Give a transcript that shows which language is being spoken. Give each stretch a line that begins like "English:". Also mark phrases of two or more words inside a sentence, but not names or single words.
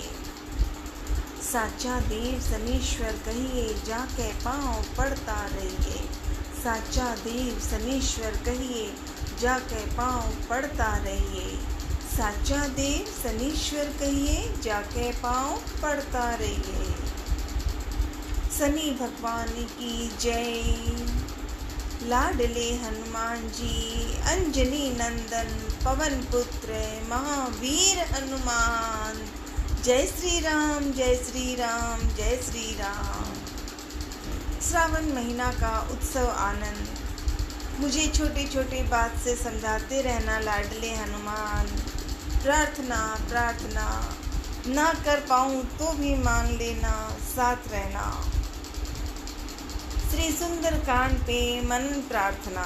Hindi: साचा देव शनीश्वर कहिए, जाके पाँव पड़ता रहिए। साचा देव शनीश्वर कहिए, जाके पाँव पड़ता रहिए। साचा देव शनीश्वर कहिए, जाके पाँव पड़ता रहिए। शनि भगवान की जय। लाडले हनुमान जी, अंजनी नंदन, पवन पुत्र, महावीर हनुमान। जय श्री राम, जय श्री राम, जय श्री राम। श्रावण महीना का उत्सव आनंद, मुझे छोटे छोटे बात से समझाते रहना लाडले हनुमान। प्रार्थना प्रार्थना ना कर पाऊँ तो भी मान लेना, साथ रहना। श्री सुंदर कांड पे मन प्रार्थना।